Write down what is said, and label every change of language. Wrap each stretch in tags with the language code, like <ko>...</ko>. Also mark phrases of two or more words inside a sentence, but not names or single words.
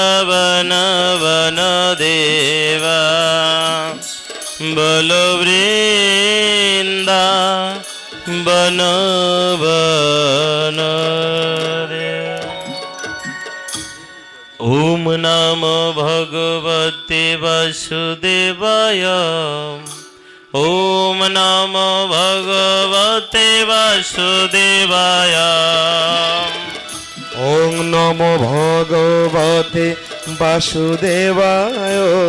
<sa>বন বন দেবা বলো বৃন্দা বন বন দেবা। ওম নমো ভগবতে বাসুদেবায়। ওম নমো ভগবতে বাসুদেবায়। ওং নমো ভগবতে বাসুদেবায়।</sa>